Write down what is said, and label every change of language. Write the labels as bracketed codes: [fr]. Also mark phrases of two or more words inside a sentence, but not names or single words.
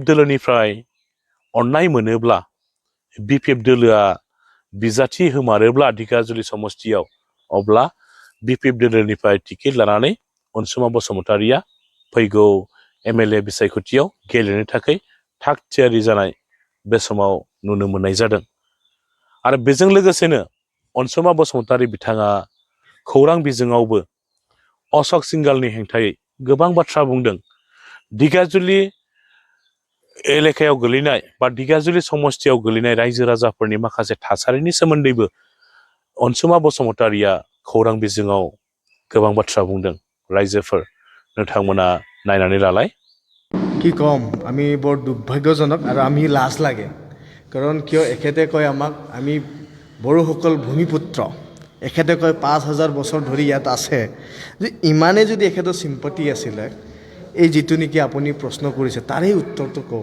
[brx] दोलोनिफ्राय अननाय मोनोब्ला बिपिएफ दोलोआ बिजाथि होमारोब्ला दिगाजुलि समष्टियाव अब्ला बिपिएफ दोलोनिफ्राय टिकेट लानानै अनसुमा बसुमतारीया फैगौ एमएलए बिसायख'थियाव गेलेनो थाखाय थाग थियारि जानाय बे समाव नुनो मोननाय जादों आरो बेजों लोगोसेनो अनसुमा बसुमतारी बिथाङा खौरां बिजोङावबो अशोक सिंगालनि हेंथायै गोबां बाथ्रा बुंदों दिगाजुलि एलेकायाव गोलैनाय बा दिगाजुलि समष्टियाव गोलैनाय रायजो राजाफोरनि माखासे थासारिनि सोमोन्दैबो अनसुमा बसुमतारीया खौरां बिजोङाव गोबां बाथ्रा बुंदों रायजोफोर नोंथांमोना नायनानै लालाय [as] কি কম আমি বৰ দুৰ্ভাগ্যজনক আৰু আমি লাজ লাগে কাৰণ কিয় এখেতে কয় আমাক আমি বড়োসকল ভূমিপুত্ৰ এখেতে কয় ৫,০০০ বছৰ ধৰি ইয়াত আছে যে ইমানে যদি এখেতৰ চিম্পতি আছিলে এই যিটো নেকি আপুনি প্ৰশ্ন কৰিছে তাৰে উত্তৰটো কওঁ